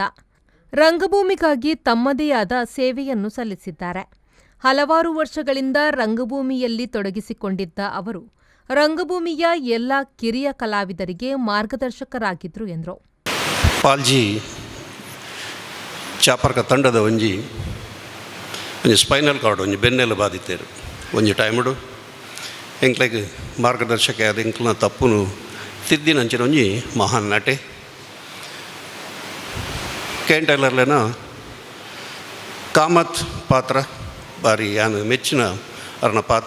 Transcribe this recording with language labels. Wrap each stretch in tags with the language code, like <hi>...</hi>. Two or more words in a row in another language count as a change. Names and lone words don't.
<kn>ರಂಗಭೂಮಿಗಾಗಿ ತಮ್ಮದೇ ಆದ ಸೇವೆಯನ್ನು ಸಲ್ಲಿಸಿದ್ದಾರೆ. ಹಲವಾರು ವರ್ಷಗಳಿಂದ ರಂಗಭೂಮಿಯಲ್ಲಿ ತೊಡಗಿಸಿಕೊಂಡಿದ್ದ ಅವರು ರಂಗಭೂಮಿಯ ಎಲ್ಲ ಕಿರಿಯ ಕಲಾವಿದರಿಗೆ ಮಾರ್ಗದರ್ಶಕರಾಗಿದ್ದರು ಎಂದರು.</kn> <tcy>ಪಾಲ್ಜಿ ಚಾಪರ್ಕ ತಂಡದ ಒಂಜಿ</tcy> <en>spinal cord</en> <tcy>ಒಂಜಿ ಬೆನ್ನೆಲು ಬಾಧಿತೇರು ಒಂಜಿ ಟೈಮಡು ಎಂಕ್ಲೆಗ್ ಮಾರ್ಗದರ್ಶಕ ಆದ ಎಂಕ್ಲನ ತಪ್ಪುನು ತಿದ್ದಿನಂಚಿನ ಒಂಜಿ ಮಹಾನ್ ನಟೆ. ಕೇಂಟೈಲರ್ಲೆನ ಕಾಮತ್ ಪಾತ್ರ ಬಾರಿ ಯಾನ್ ಮೆಚ್ಚಿನ ಅರ್ನ ಪಾತ್ರ.</tcy>